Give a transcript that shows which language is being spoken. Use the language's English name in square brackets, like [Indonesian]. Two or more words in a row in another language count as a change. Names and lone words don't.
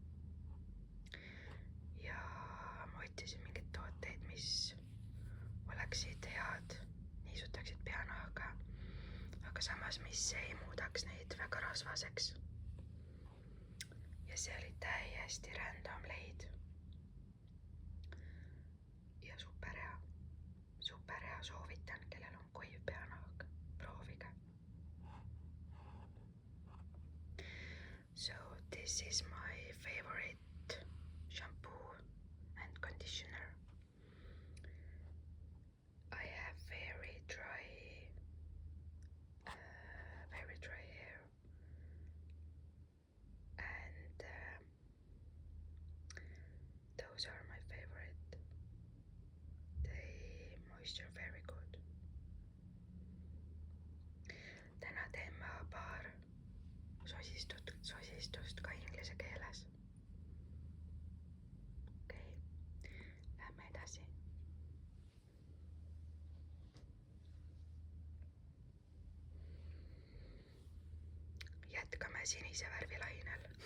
[Estonian] Ja ma otsisin mingeid tooteid, mis oleksid head, niisutaksid peanahka, aga samas, mis ei muudaks neid väga rasvaseks. Ja see oli täiesti random leid. Ja super hea, soovitan, kellel on kuiv peanahk, proovige. [English] So this is my favorite shampoo and conditioner. I have very dry hair and those are my favorite. They moisture very good. [Estonian] Täna teen ma paar sosistust ka inglise keeles. Okei, lähme edasi. Jätkame sinise värvilainel.